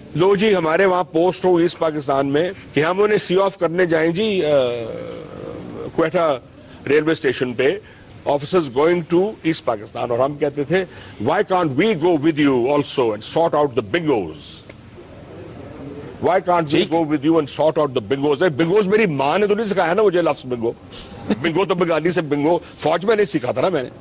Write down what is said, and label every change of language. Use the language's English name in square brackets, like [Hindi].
[Urdu] لو جی ہمارے وہاں پوسٹ ہو ایسٹ پاکستان میں کہ ہم انہیں سی آف کرنے جائیں جی کوئٹہ ریلوے اسٹیشن پہ, [English] officers going to East Pakistan, [Urdu] اور ہم کہتے تھے [English] why can't we go with you also and sort out the bingos? Why can't we go with you and sort out the bingos? [Urdu] bingos میری ماں نے تو نہیں سکھایا نا مجھے لفظ bingo. bingo تو بنگالی سے bingo, فوج میں نہیں سکھا تھا نا میں نے.